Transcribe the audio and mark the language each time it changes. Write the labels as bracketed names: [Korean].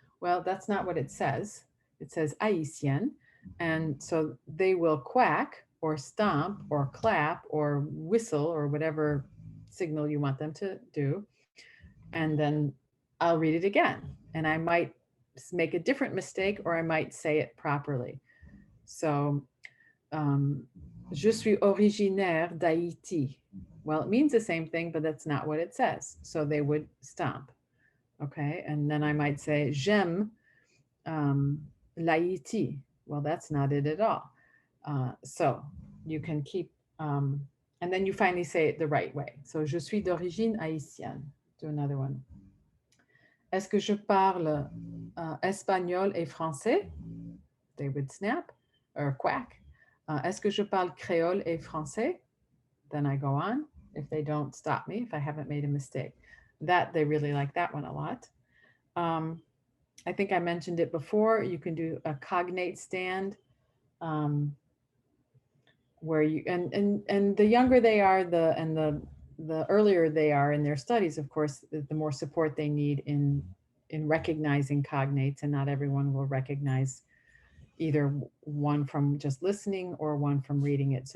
[English] Well, that's not what it says. It says haïtienne. And so they will quack or stomp or clap or whistle or whatever signal you want them to do. And then I'll read it again. And I might make a different mistake or I might say it properly. [French] So, je suis originaire d'Haïti. [English] Well, it means the same thing, but that's not what it says. So they would stomp. Okay. And then I might say, [French] j'aime l'Haïti. [English] Well, that's not it at all. So you can keep, and then you finally say it the right way. [French] So, je suis d'origine haïtienne. [English] Do another one. [French] Est-ce que je parle espagnol et français? [English] They would snap or quack. [French] Est-ce que je parle créole et français? [English] Then I go on if they don't stop me, if I haven't made a mistake. That, they really like that one a lot. I think I mentioned it before. You can do a cognate stand, where you and the younger they are, the earlier they are in their studies, of course, the more support they need in recognizing cognates, and not everyone will recognize either one from just listening or one from reading it.